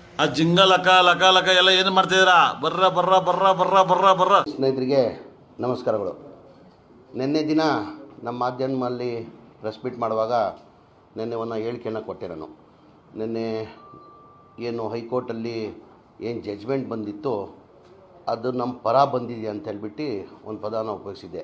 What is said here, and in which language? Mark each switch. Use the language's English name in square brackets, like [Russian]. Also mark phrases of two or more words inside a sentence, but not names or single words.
[Kannada] ಆ ಜಿಂಗ ಲಕ ಲಕ ಲಕ ಎಲ್ಲ ಏನು ಮಾಡ್ತಿದ್ದೀರಾ? ಬರ್ರ ಬರ್ರ ಬರ್ರ ಬರ್ರ ಬರ್ರ ಬರ್ರ. ಸ್ನೇಹಿತರಿಗೆ ನಮಸ್ಕಾರಗಳು. ನಿನ್ನೆ ದಿನ ನಮ್ಮ ಮಾಧ್ಯಮದಲ್ಲಿ [English] press meet [Kannada] ಮಾಡುವಾಗ ನಿನ್ನೆ ಒಂದು ಹೇಳಿಕೆಯನ್ನು ಕೊಟ್ಟೆ ನಾನು. ನಿನ್ನೆ ಏನು ಹೈಕೋರ್ಟಲ್ಲಿ ಏನು ಜಡ್ಜ್ಮೆಂಟ್ ಬಂದಿತ್ತು ಅದು ನಮ್ಮ ಪರ ಬಂದಿದೆ ಅಂತ ಹೇಳ್ಬಿಟ್ಟು ಒಂದು ಪದಾನ ಉಪಯೋಗಿಸಿದ್ದೆ.